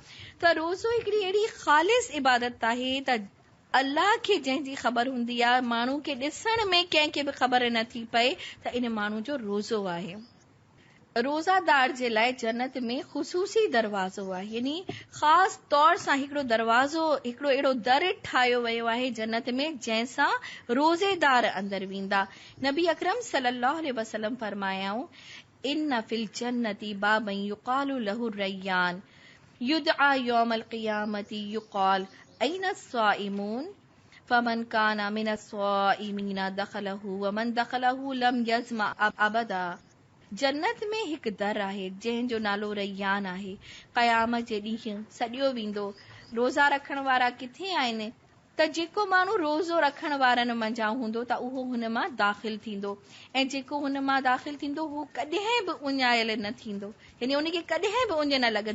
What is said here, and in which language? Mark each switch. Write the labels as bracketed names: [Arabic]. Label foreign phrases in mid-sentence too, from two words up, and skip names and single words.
[Sindhi] त रोज़ो हिकिड़ी अहिड़ी ख़ालिस इबादत आहे त अल्लाह खे जंहिंजी ख़बर हूंदी आहे, माण्हू खे ॾिसण में कंहिंखे बि ख़बर नथी पए त इन माण्हू जो रोज़ो आहे। रोज़ादार जे लाइ जन्नत में ख़ुसूसी दरवाज़ो आहे, यानी ख़ासि तौर सां हिकिड़ो दरवाज़ो, हिकिड़ो अहिड़ो दर ठाहियो वियो आहे जन्नत में जंहिंसां रोज़ेदार अंदरि वेंदा। [Arabic] नबी अकरम सल्लल्लाहु अलैहि वसल्लम फरमायाऊं, إن في الجنة بابا يقال له الريان يدعى يوم القيامة يقال أين الصائمون فمن كان من الصائمين دخله ومن دخله لم يظمأ أبدا. [Sindhi] जन्नत में हिकु दर आहे जंहिंजो नालो रैयान आहे। क़यामत जे ॾींहुं सॾियो वेंदो, रोज़ा रखण वारा किथे आहिनि, त जेको माण्हू रोज़ो रखण वारनि मंझां हूंदो त उहो हुन मां दाख़िल थींदो, ऐं जेको हुन मां दाख़िल थींदो हू कॾहिं बि उञायल न थींदो, यानी उनखे कॾहिं बि उञ न लॻंदी।